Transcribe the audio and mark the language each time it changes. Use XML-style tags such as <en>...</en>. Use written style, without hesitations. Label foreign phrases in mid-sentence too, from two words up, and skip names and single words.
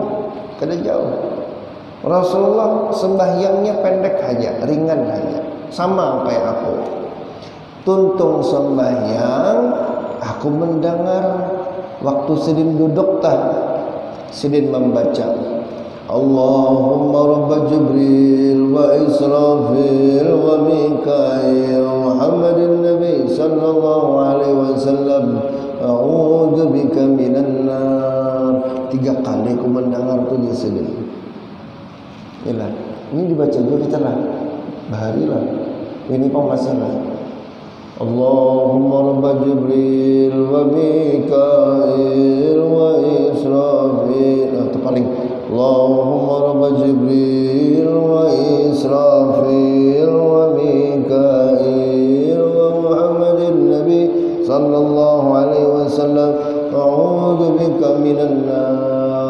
<bjn>Rasulullah sembahyangnya pendek aja, ringan aja, sama kayak aku. Tuntung sembahyang, aku mendengar waktu Sidin duduk Sidin membaca</bjn> <ar>اللهم رب جبريل وإسرافيل وميكائيل ومحمد النبي صلى الله عليه وسلم أعوذ بك من النار.</ar> <bjn>3 kali aku mendengar tu di Sidin. Inilah, ini dibaca dulu kita lah, bahari lah. Ini pemasalah.</bjn> <ar>اللهم رب جبريل وميكائيل وإسرافيل.</ar> <bjn>Itu paling.</bjn> <ar>اللهم رب جبريل وإسرافيل وميكائيل ومحمد النبي صلى الله عليه وسلم أعوذ بك من النار.</ar>